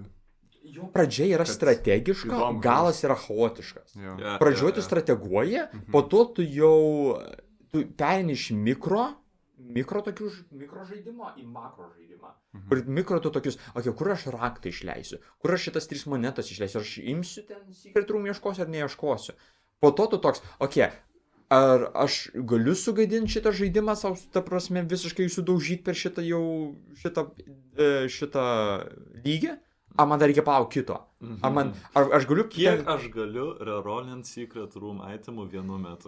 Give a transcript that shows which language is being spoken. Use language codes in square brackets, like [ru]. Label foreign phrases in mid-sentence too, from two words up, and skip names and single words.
[lt] Jo pradžia yra strategiška, galas yra chaotiškas. Pradžioje tu strateguoji, po to tu perini iš mikro žaidimo į makro žaidimą. Kur mikro tu tokius, kur aš raktą išleisiu, kur aš šitas 3 monetas išleisiu, ar aš imsiu ten [en] secret room [lt] ieškosiu ar neieškosiu. Po to tu toks, ar aš galiu sugadinti šitą žaidimą savo, ta prasme, visiškai sudaužyti per šitą lygį, ar man dar reikia palaukti kito. Ar aš galiu... Kiek aš galiu rerolint [en] Secret Room [lt] itemų vienu metu?